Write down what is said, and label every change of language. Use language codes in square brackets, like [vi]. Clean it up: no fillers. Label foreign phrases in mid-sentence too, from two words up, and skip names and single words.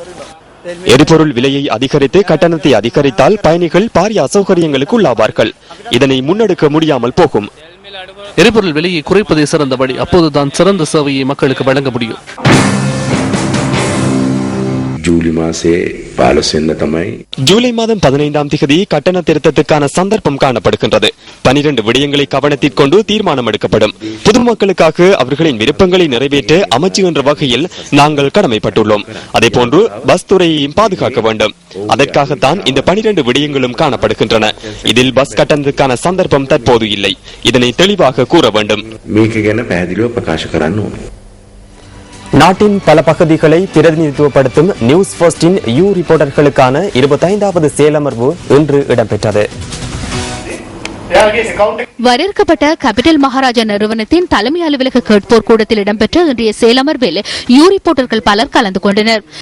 [ta] எரிபொருள் விலையை அதிகரித்து கட்டணத்தை அதிகரித்தால் பயணிகள் பாரிய அசௌகரியங்களுக்கு உள்ளாவார்கள். இதனை முன்னெடுக்க முடியாமல் போகும். எரிபொருள் விலையை குறைப்பதே சிறந்த வழி. அப்போதுதான் சிறந்த சேவையை மக்களுக்கு வழங்க முடியும். [si] ජූලි මාසේ 15 වෙනිදා තමයි [ta] ஜூலை மாதம் 15ஆம் தேதி கட்டண திருத்தத்துக்கான சந்தர்ப்பம் காணப்படுகின்றது. 12 விடயங்களை கவனத்தில் கொண்டு தீர்மானம் எடுக்கப்படும். பொதுமக்களுக்காக அவர்களின் விருப்பங்களை நிறைவேற்ற அமைச்சு என்ற வகையில் நாங்கள் கடமைப்பட்டுள்ளோம். அதேபோன்று பஸ் துறையையும் பாதுகாக்க வேண்டும். அதற்காகத்தான் இந்த 12 விடயங்களும் காணப்படுகின்றன. இதில் பஸ் கட்டணத்துக்கான சந்தர்ப்பம் தற்போது இல்லை. இதனை தெளிவாக கூற வேண்டும். [si] මේක ගැන පැහැදිලිව ප්‍රකාශ කරන්න ඕනේ. [ta] நாட்டின் பல பகுதிகளை பிரதிநிதித்துவப்படுத்தும் நியூஸ் ஃபர்ஸ்டின் யூ ரிப்போர்ட்டர்களுக்கான 25வது செயலமர்வு இன்று இடம்பெற்றது. வரையறுக்கப்பட்ட கேபிட்டல் மகாராஜா நிறுவனத்தின் தலைமை அலுவலக கேட்போர் கூடத்தில் இடம்பெற்ற இன்றைய செயலமர்வில் யூ ரிப்போர்ட்டர்கள் பலர் கலந்து கொண்டனர்.